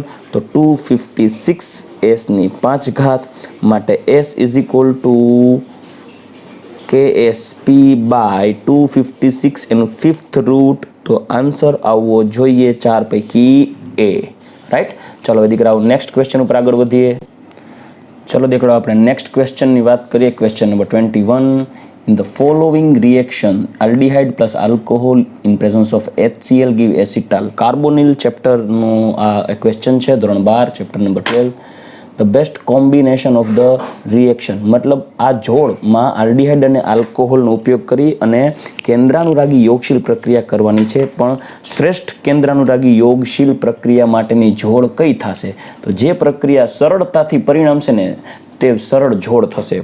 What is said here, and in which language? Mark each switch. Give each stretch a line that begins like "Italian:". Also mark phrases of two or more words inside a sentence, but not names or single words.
Gujarati: તો 256 S ની 5 માટે S = KSP by 256 એનું 5th રૂટ. તો આન્સર આવવો જોઈએ 4 પૈકી A. રાઈટ? ચલો હવે દીકરાઓ
English: next question
Gujarati: ઉપર આગળ વધીએ. ચલો દીકરાઓ આપણે
English: next questionની
Gujarati: વાત કરીએ.
English: question number
Gujarati: 21.
English: In the following reaction, aldehyde plus alcohol in presence of HCl give acetal.
Gujarati: કાર્બોનિલ ચેપ્ટરનો આ ક્વેશ્ચન છે, ધોરણ 12,
English: chapter number
Gujarati: 12.
English: The best combination of the reaction
Gujarati: મતલબ આ જોડમાં આલ્ડીહાઇડ અને આલ્કોહોલનો ઉપયોગ કરી અને કેન્દ્રાનુરાગી યોગશીલ પ્રક્રિયા કરવાની છે. પણ શ્રેષ્ઠ કેન્દ્રાનુરાગી યોગશીલ પ્રક્રિયા માટેની જોડ કઈ થશે? તો જે પ્રક્રિયા સરળતાથી પરિણમશે ને તે સરળ જોડ થશે.